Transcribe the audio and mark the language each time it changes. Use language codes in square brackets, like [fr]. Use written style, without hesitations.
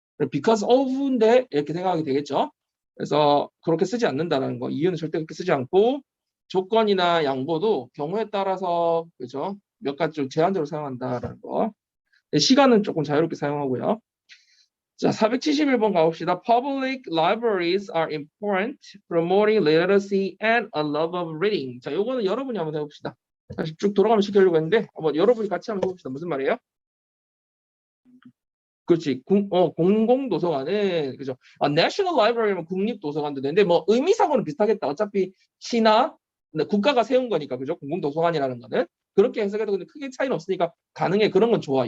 [ko] because of인데 이렇게 생각하게 되겠죠. 그래서 그렇게 쓰지 않는다는 거. 이유는 절대 그렇게 쓰지 않고 조건이나 양보도 경우에 따라서 그죠? 몇 가지 좀 제한적으로 사용한다라는 거. 시간은 조금 자유롭게 사용하고요. 자, 471번 가봅시다. [en] Public libraries are important, promoting literacy and a love of reading. [ko] 자, 요거는 여러분이 한번 해봅시다. 다시 쭉 돌아가면 시키려고 했는데 한번 여러분이 같이 한번 해봅시다. 무슨 말이에요? 그렇지. 공공도서관은 그죠. National Library면 국립도서관도 되는데 뭐 의미상으로는 비슷하겠다. 어차피 시나 국가가 세운 거니까 그죠. 공공도서관이라는 거는 그렇게 해석해도 근데 크게 차이는 없으니까 가능해. 그런 건 좋아.